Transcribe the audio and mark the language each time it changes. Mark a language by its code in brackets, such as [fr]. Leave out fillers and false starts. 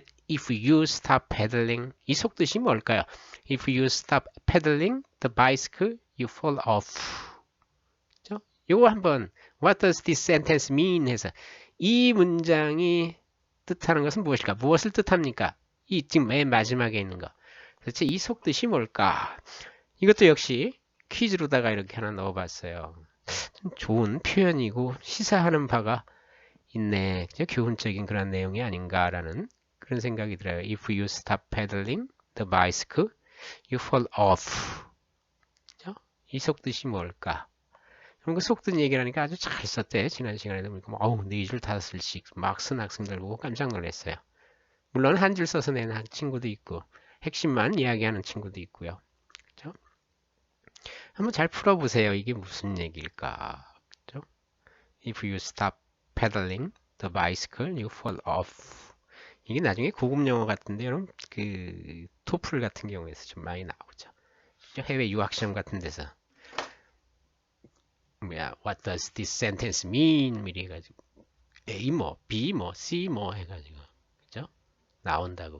[en] If you stop pedaling, [ko] 이 속뜻이 뭘까요? [en] If you stop pedaling the bicycle, you fall off. [ko] 그죠? 요거 한번 [en] What does this sentence mean? [ko] 해서 이 문장이 뜻하는 것은 무엇일까? 무엇을 뜻합니까? 이 지금 맨 마지막에 있는 거. 도대체 이 속뜻이 뭘까? 이것도 역시 퀴즈로다가 이렇게 하나 넣어봤어요. 좀 좋은 표현이고 시사하는 바가 있네. 그죠? 교훈적인 그런 내용이 아닌가라는 그런 생각이 들어요. [en] If you stop pedaling the bicycle, you fall off. [ko] 그죠? 이 속뜻이 뭘까? 그런 거 속뜻 얘기를 하니까 아주 잘 썼대. 지난 시간에도 보니까 어우, 4줄 5줄씩 막 쓴 학생들 보고 깜짝 놀랐어요. 물론 한 줄 써서 내는 친구도 있고 핵심만 이야기하는 친구도 있고요. 그죠? 한번 잘 풀어보세요. 이게 무슨 얘기일까? 그죠? [en] If you stop pedaling the bicycle, you fall off. [ko] 이게 나중에 고급 영어 같은데 여러분 그 토플 같은 경우에서 좀 많이 나오죠. 해외 유학 시험 같은 데서 뭐야, [en] what does this sentence mean? [ko] 미리 해가지고 A 뭐, B 뭐, C 뭐 해가지고 그죠? 나온다고.